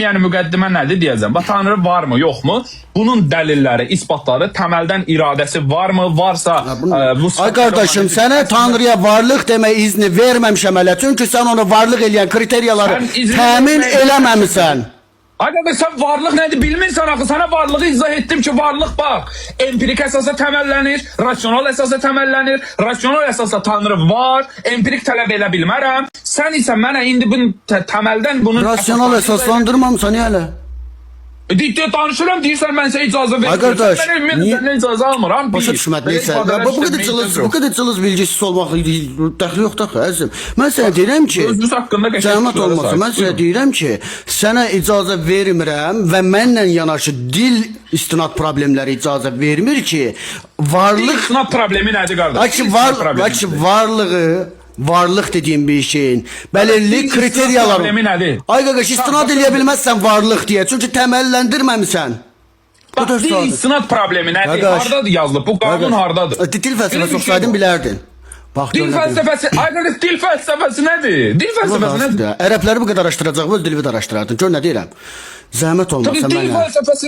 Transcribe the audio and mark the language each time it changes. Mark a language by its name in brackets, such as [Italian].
[Azerbaijani] Yəni müqəddimə nədir deyəcəm. Bax, Tanrı varmı, yoxmu? Bunun dəlilləri, isbatları, təməldən iradəsi varmı? Varsa Ay qardaşım, sənə Tanrıya varlıq demək izni verməmişəm hələ. Çünki sən onu varlıq eləyən kriteriyaları təmin eləməmisən. [Turkish] Arkadaş, sen varlık nedir [Azerbaijani] bilmirsən axı. [Turkish] Sana varlığı izah ettim ki, varlık bak. [Azerbaijani] Empirik əsasa təməllənir, rasyonal əsasa təməllənir. Rasyonal əsasa Tanrı var, empirik tələb elə bilmərəm. Sən isə mənə indi bunu təməldən bunu... Rasyonal əsaslandırmamsan hələ. Danışıram, deyirsən mən sənə icazə verirəm. Arkadaş, mən icazə almıram. Başa düşmət, neysə. Bu qədər cılız bilgisiz olmaq dəxli yoxdur əzizim. Mən sənə deyirəm ki, zəhmət olmasın, mən sənə deyirəm ki, sənə icazə vermirəm və mənlə yanaşı dil istinad problemləri icazə vermir ki, varlıq... Dil istinad problemi nədir, qardaş? Varlıq dediyim bir şeyin belirli kriteriyalar. Ay qardaş, istinad eləyə bilməzsən varlıq deyə. Çünki təməlləndirməmisən. Bax, dil istinad problemi nədir? Hardadır yazılıb? Bu qanun hardadır? Dil fəlsəfəsi oxusaydın bilərdin. Dil fəlsəfəsi, ay qardaş, dil fəlsəfəsi nədir? Dil fəlsəfəsi nədir? Ərəbləri bu qədər araşdıracaq, öz dilini də araşdırardın. Gör nə deyirəm. Zəhmət olmasa mənə.